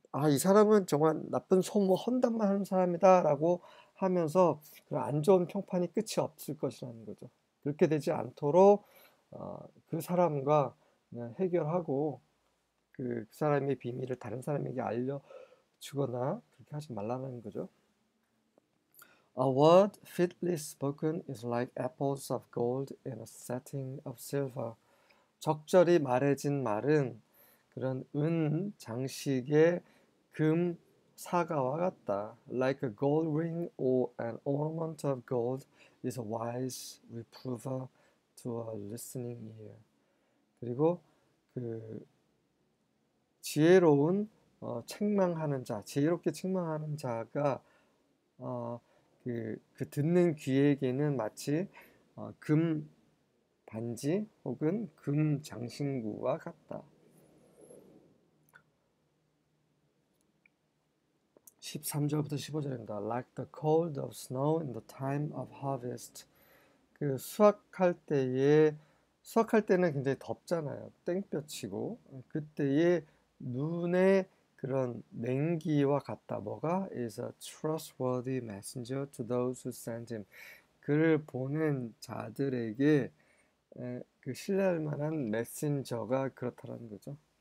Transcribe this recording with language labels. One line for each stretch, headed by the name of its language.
Korean: 이 사람은 정말 나쁜 소모 헌담만 하는 사람이다라고 하면서 그 안 좋은 평판이 끝이 없을 것이라는 거죠. 그렇게 되지 않도록 그 사람과 그냥 해결하고 그 사람의 비밀을 다른 사람에게 알려주거나 그렇게 하지 말라는 거죠.
English: A word fitly spoken is like apples of gold in a setting of silver.
Korean: 적절히 말해진 말은 그런 은 장식의 금 사과와 같다.
English: Like a gold ring or an ornament of gold is a wise reprover to a listening ear.
Korean: 그리고 그 지혜로운 책망하는 자, 지혜롭게 책망하는 자가 그 듣는 귀에게는 마치 금 반지 혹은 금 장신구와 같다. 13절부터 15절입니다.
English: Like the cold of snow in the time of harvest.
Korean: 그 수확할 때는 굉장히 덥잖아요. 땡볕이고 그때의 눈의 그런 냉기와 같다.
English: 뭐가 is a trustworthy messenger to those who send him.
Korean: 그를 보낸 자들에게 그 신뢰할 만한 메신저가 그렇다라는 거죠.